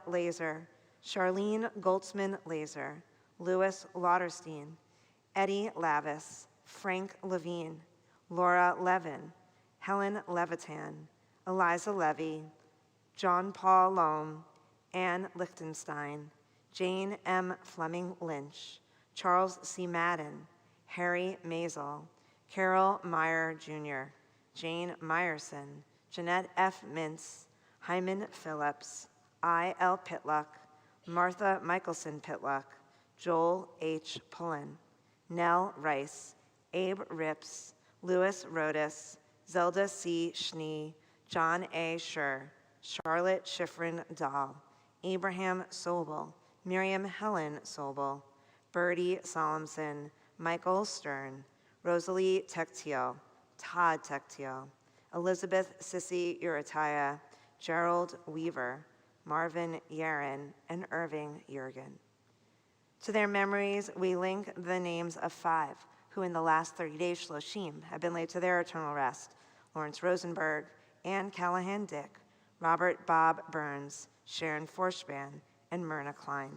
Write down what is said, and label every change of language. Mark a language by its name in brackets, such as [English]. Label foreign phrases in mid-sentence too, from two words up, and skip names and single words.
[English] Laser, Charlene Goldsman Laser, Louis Lauterstein, Eddie Lavis, Frank Levine, Laura Levin, Helen Levitan, Eliza Levy, John Paul Lohm, Anne Lichtenstein, Jane M. Fleming Lynch, Charles C. Madden, Harry Mazel, Carol Meyer Jr., Jane Meyerson, Jeanette F. Mintz, Hyman Phillips, I. L. Pitluck, Martha Michelson Pitluck, Joel H. Pullen, Nell Rice, Abe Rips, Louis Rodas, Zelda C. Schnee, John A. Schur, Charlotte Schifrin Dahl, Abraham Sobel, Miriam Helen Sobel, Bertie Solemson, Michael Stern, Rosalie Tectio, Todd Tectio, Elizabeth Sissy Urataya, Gerald Weaver, Marvin Yaron, and Irving Jurgen. To their memories, we link the names of 5 who in the last 30 days, Shloshim, have been laid to their eternal rest: Lawrence Rosenberg, Ann Callahan Dick, Robert Bob Burns, Sharon Forspan, and Myrna Klein.